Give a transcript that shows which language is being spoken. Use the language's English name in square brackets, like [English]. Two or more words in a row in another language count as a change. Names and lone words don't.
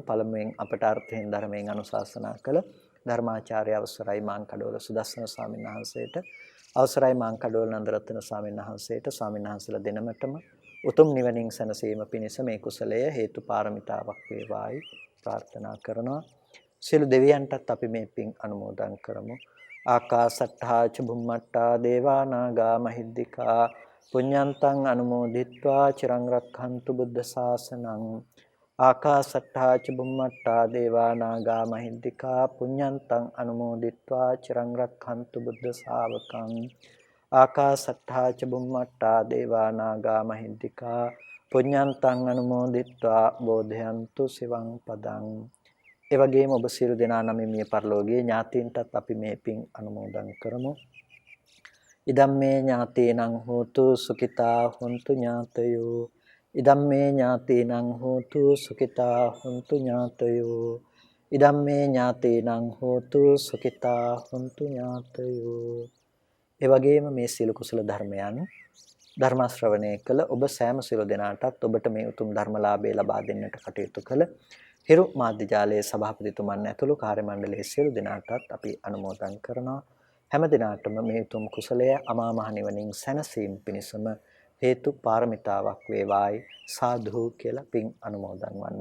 [Sinhala] පළමුවෙන් අපට අර්ථයෙන් ධර්මයෙන් අනුශාසනා කළ ධර්මාචාර්ය අවසරයි මාංකඩවල සුදස්සන ස්වාමීන් වහන්සේට, අවසරයි මාංකඩවල නන්දරත්න ස්වාමීන් වහන්සේට, ස්වාමීන් වහන්සේලා දෙනමතම උතුම් නිවනින් සැනසීම පිණිස මේ කුසලය හේතු පාරමිතාවක් වේවායි ප්‍රාර්ථනා කරනවා. සියලු දෙවියන්ටත් අපි මේ පින් අනුමෝදන් කරමු. [Pali] ආකාසට්ඨා ච බුම්මට්ඨා දේවා නාග මහිද්దికා පුඤ්ඤන්තං අනුමෝදිත්වා චිරං රක්ඛන්තු බුද්ධ ශාසනං. ආකාසට්ඨා ච බුම්මට්ඨා දේවා නාග මහිද්దికා පුඤ්ඤන්තං අනුමෝදිත්වා චිරං රක්ඛන්තු බුද්ධ ශාවකං. ආකාසට්ඨා ච බුම්මට්ඨා දේවා නාග මහිද්దికා පුඤ්ඤන්තං අනුමෝදිත්වා බෝධයන්තු සිවං පදං. [Sinhala] ඒ වගේම ඔබ සියලු දෙනා නමින් මිය පරලෝකීය ඥාතීන්ටත් අපි මේ පින් අනුමෝදන් කරමු. [Pali] ඉදම්මේ ඥාතීනං හෝතු සුඛිතා හොන්තු ඥාතයෝ. ඉදම්මේ ඥාතීනං හෝතු සුඛිතා හොන්තු ඥාතයෝ. ඉදම්මේ ඥාතීනං හෝතු සුඛිතා හොන්තු ඥාතයෝ. [Sinhala] ඒ වගේම මේ සියලු කුසල ධර්මයන් ධර්ම ශ්‍රවණය කළ ඔබ සෑම සියලු දෙනාටත් ඔබට මේ උතුම් ධර්මලාභය ලබා දෙන්නට කටයුතු කළ හිරු මාධ්‍ය ජාලයේ සභාපතිතුමන් ඇතුළු කාර්ය මණ්ඩලයේ සියලු දෙනාටත් අපි අනුමෝදන් කරනවා. හැම දිනාටම මේ උතුම් කුසලය අමා මහ නිවනින් සැනසීම පිණිසම හේතු පාරමිතාවක් වේවායි සාදු කියලා පින් අනුමෝදන් වන්න.